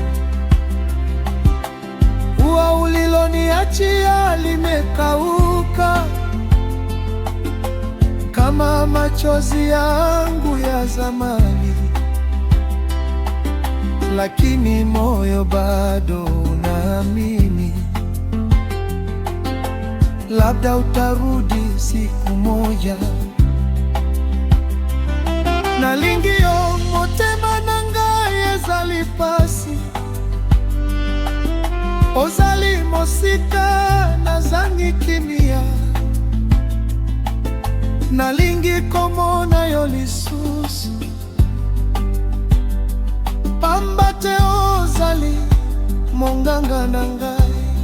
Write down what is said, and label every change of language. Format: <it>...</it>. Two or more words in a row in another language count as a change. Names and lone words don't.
<sw>Ua uliloniachia limekauka kama machozi yangu ya zamani, lakini moyo bado unaamini. Labda utarudi siku moja.</sw> <ln>Nalingio motema nangai ezali pasi, ozali mosika nazangi kimia. Nalingi komona yo lisusu, pamba te ozali monganga na ngai.</ln>